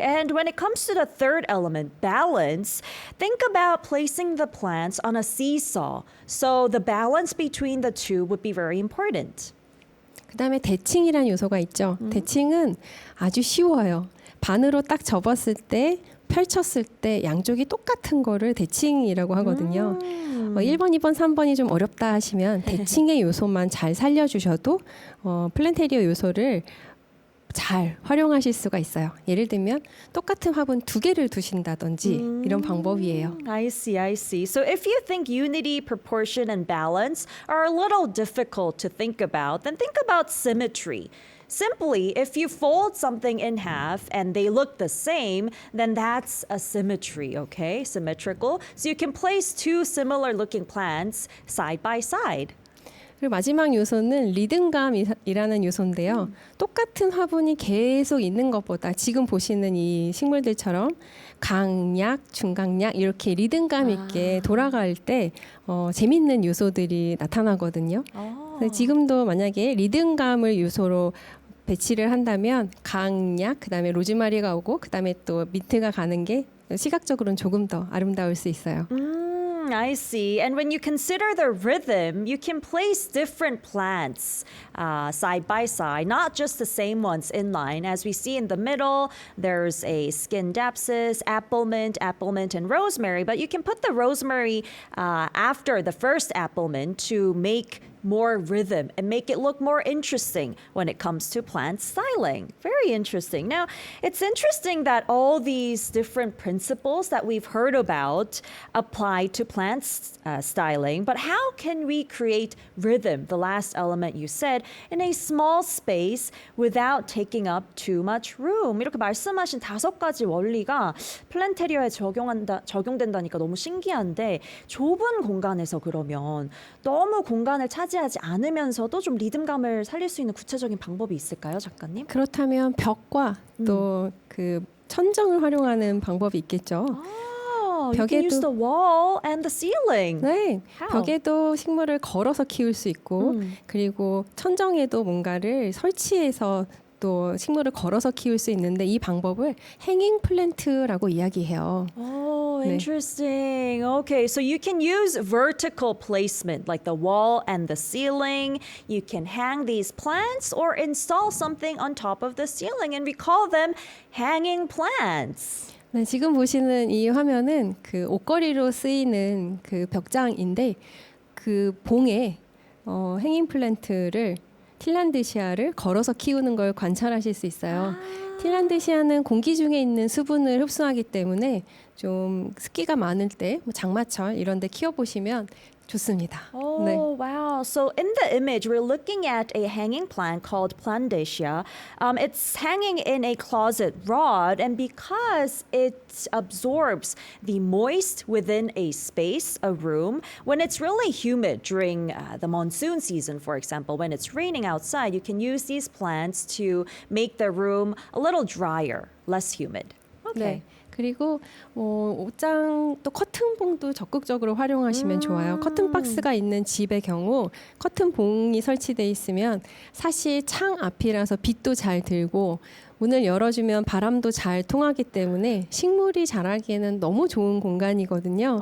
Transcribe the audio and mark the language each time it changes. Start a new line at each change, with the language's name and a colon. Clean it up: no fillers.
English: And when it comes to the third element, balance, think about placing the plants on a seesaw. So the balance between the two would be very important.
Korean: 그다음에 대칭이라는 요소가 있죠. 대칭은 아주 쉬워요. 반으로 딱 접었을 때 펼쳤을 때 양쪽이 똑같은 거를 대칭이라고 하거든요. 1번, 2번, 3번이 좀 어렵다 하시면 대칭의 요소만 잘 살려주셔도 플랜테리어 요소를 잘 활용하실 수가 있어요. 예를 들면 똑같은 화분 두 개를 두신다든지 이런 방법이에요.
English: I see, I see. So if you think unity, proportion, and balance are a little difficult to think about, then think about symmetry. Simply, if you fold something in half and they look the same, then that's a symmetry, okay? Symmetrical. So you can place two similar looking plants side by side.
Korean: 그리고 마지막 요소는 리듬감이라는 요소인데요. 똑같은 화분이 계속 있는 것보다 지금 보시는 이 식물들처럼 강약, 중강약 이렇게 리듬감 있게 돌아갈 때 재밌는 요소들이 나타나거든요. 그래서 지금도 만약에 리듬감을 요소로 배치를 한다면 강약, 그다음에 로즈마리가 오고 그다음에 또 민트가 가는 게 시각적으로는 조금 더 아름다울 수 있어요.
English: I see. And when you consider the rhythm, you can place different plants side by side, not just the same ones in line. As we see in the middle, there's a Scindapsus, apple mint, and rosemary. But you can put the rosemary after the first apple mint to make more rhythm and make it look more interesting when it comes to plant styling. Very interesting. Now, it's interesting that all these different principles that we've heard about apply to plant styling, but how can we create rhythm, the last element you said, in a small space without taking up too much room?
Korean: 이렇게 말씀하신 5가지 원리가 플랜테리어에 적용된다니까 너무 신기한데 좁은 공간에서 그러면 너무 공간을 차지하지 않으면서도 좀 리듬감을 살릴 수 있는 구체적인 방법이 있을까요, 작가님? 그렇다면 벽과 또 그 천정을 활용하는 방법이 있겠죠.
English: Wow, you can use
Korean: 벽에도-
English: the wall and the ceiling.
Korean: 네,
English: How?
Korean: 벽에도 식물을 걸어서 키울 수 있고 그리고 천정에도 뭔가를 설치해서 또 식물을 걸어서 키울 수 있는데 이 방법을 행잉 플랜트라고 이야기해요.
English: Oh,
Korean: 네.
English: interesting. Okay, so you can use vertical placement like the wall and the ceiling. You can hang these plants or install something on top of the ceiling, and we call them hanging plants.
Korean: 네, 지금 보시는 이 화면은 그 옷걸이로 쓰이는 그 벽장인데 그 봉에 행잉 플랜트를 틸란드시아를 걸어서 키우는 걸 관찰하실 수 있어요. 틸란드시아는 공기 중에 있는 수분을 흡수하기 때문에 좀 습기가 많을 때, 뭐 장마철 이런 데 키워보시면 좋습니다.
English: Oh,
Korean: 네.
English: wow. So in the image, we're looking at a hanging plant called Plantaceae. It's hanging in a closet rod, and because it absorbs the moist within a space, a room, when it's really humid during the monsoon season, for example, when it's raining outside, you can use these plants to make the room a little drier, less humid. Okay.
Korean: 네. 그리고 옷장 또 커튼봉도 적극적으로 활용하시면 좋아요. 커튼 박스가 있는 집의 경우 커튼봉이 설치돼 있으면 사실 창 앞이라서 빛도 잘 들고 문을 열어주면 바람도 잘 통하기 때문에 식물이 자라기에는 너무 좋은 공간이거든요.